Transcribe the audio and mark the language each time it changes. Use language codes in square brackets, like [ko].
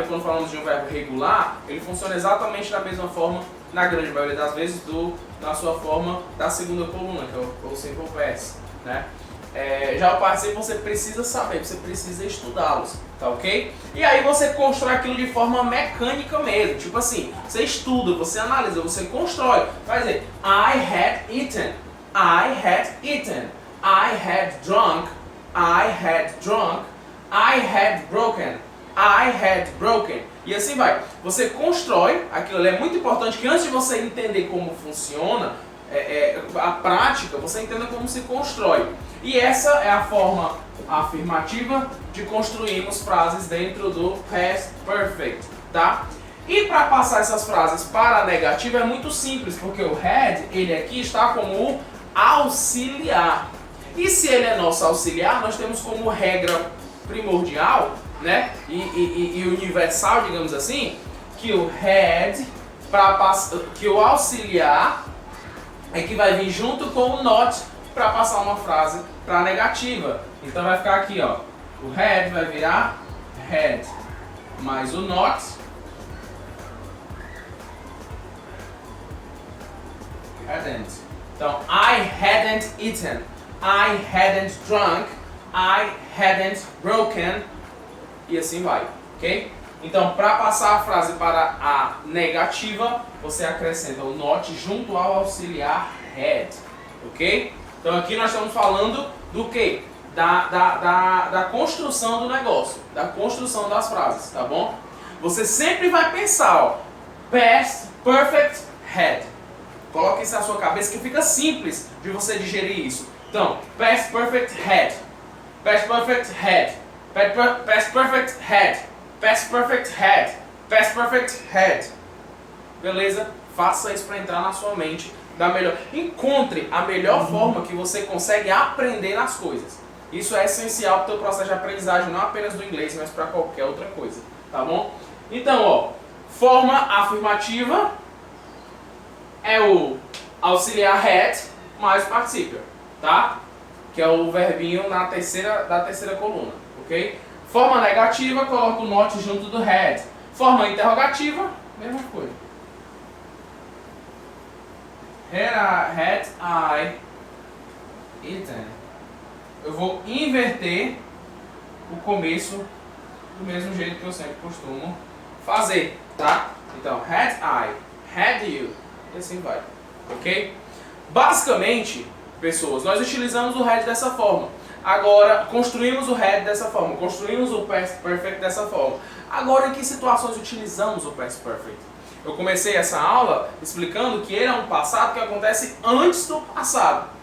[pt] Porque quando falamos de um verbo regular, ele funciona exatamente da mesma forma, na grande maioria das vezes, na sua forma da segunda coluna, que é o simple past, né? Já o particípio você precisa saber, você precisa estudá-los, tá ok? E aí você constrói aquilo de forma mecânica mesmo, tipo assim, você estuda, você analisa, você constrói. Vai dizer, [en] I had eaten, I had eaten, I had drunk, I had drunk, I had broken, I had broken. [pt] E assim vai. Você constrói aquilo ali. É muito importante que antes de você entender como funciona a prática, você entenda como se constrói. E essa é a forma afirmativa de construirmos frases dentro do past perfect, tá? E para passar essas frases para a negativa é muito simples, porque o had, ele aqui está como o auxiliar. E se ele é nosso auxiliar, nós temos como regra primordial, né? E universal, digamos assim, que o had, que o auxiliar é que vai vir junto com o not para passar uma frase para negativa. Então vai ficar aqui, ó. O had vai virar had, mais o not, hadn't. [en] Então, I hadn't eaten, I hadn't drunk, I hadn't broken, [pt] e assim vai, ok? Então, para passar a frase para a negativa, você acrescenta o not junto ao auxiliar had, ok? Então, aqui nós estamos falando do que? Da construção do negócio, da construção das frases, tá bom? Você sempre vai pensar, ó, past perfect had. Coloque isso na sua cabeça que fica simples de você digerir isso. [en] Então, past perfect had, past perfect had, past perfect had, past perfect had, past perfect had. [pt] Beleza? Faça isso para entrar na sua mente da melhor. Encontre a melhor forma que você consegue aprender as coisas. Isso é essencial para o teu processo de aprendizagem, não apenas do inglês, mas para qualquer outra coisa, tá bom? Então, ó, forma afirmativa é o auxiliar had mais o particípio, tá? Que é o verbinho da terceira coluna, ok? Forma negativa, coloca o not junto do had. Forma interrogativa, mesma coisa. [en] Had I eaten? [pt] Eu vou inverter o começo do mesmo jeito que eu sempre costumo fazer, tá? Então, [en] had I, had you, [pt] e assim vai, ok? Basicamente, pessoas, nós utilizamos o had dessa forma. Agora, construímos o had dessa forma, construímos o past perfect dessa forma. Agora, em que situações utilizamos o past perfect? Eu comecei essa aula explicando que ele é um passado que acontece antes do passado.